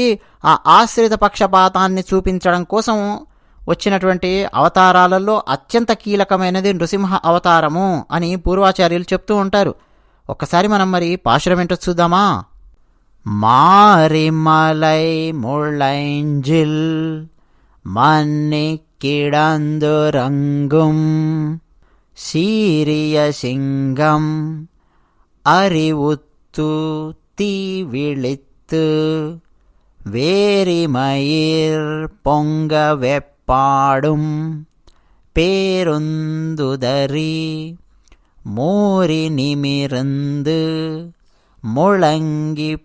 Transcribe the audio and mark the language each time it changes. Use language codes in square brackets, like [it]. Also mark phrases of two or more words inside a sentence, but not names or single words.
[te] ఆ ఆశ్రిత పక్షపాతాన్ని చూపించడం కోసం వచ్చినటువంటి అవతారాలలో అత్యంత కీలకమైనది నృసింహ అవతారము అని పూర్వాచార్యులు చెప్తూ ఉంటారు. ఒక్కసారి మనం మరి పాశురం ఏంటో చూద్దామా? [ta] மாரிமலை முள்ளைஞ்சில் மன்னி கிடந்து ரங்கும் சீரிய சிங்கம் அறிவுத்து தீவிழித்து வேரிமயிர் பொங்க வெப்பாடும் பேருந்துதறி மோரி நிமிர்ந்து முழங்கி